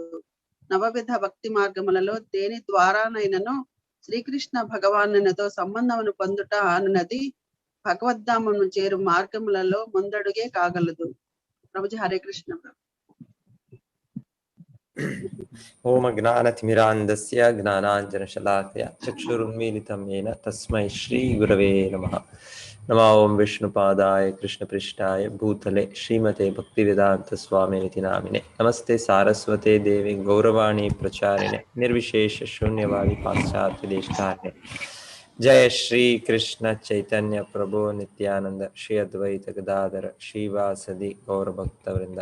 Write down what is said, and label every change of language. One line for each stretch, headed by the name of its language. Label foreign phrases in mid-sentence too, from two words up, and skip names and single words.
Telugu: నవవిధ భక్తి మార్గములలో దేని ద్వారానైనను శ్రీకృష్ణ భగవానునితో సంబంధమును పొందుట అనున్నది భగవద్ధామను చేరు మార్గములలో ముందడుగే కాగలదు. ప్రభుజీ హరే కృష్ణ.
Sanskrit: ఓం జ్ఞానతిమిరాంధస్య జ్ఞానాంజనశలాకయ చక్షురున్మీలితం येन తస్మై శ్రీ గురవే నమః. నమో ఓం విష్ణుపాదాయ కృష్ణపృష్ఠాయ భూతలే శ్రీమతే భక్తివేదాంత స్వామినితి నామినే. నమస్తే సారస్వతే దేవి గౌరవాణి ప్రచారిణే నిర్విశేష శూన్యవాది పాశ్చాత్య దేశతారిణే. జయ శ్రీ కృష్ణ చైతన్య ప్రభు నిత్యానంద శ్రీ అద్వైత గదాధర శ్రీవాసది గౌరభక్త వృంద.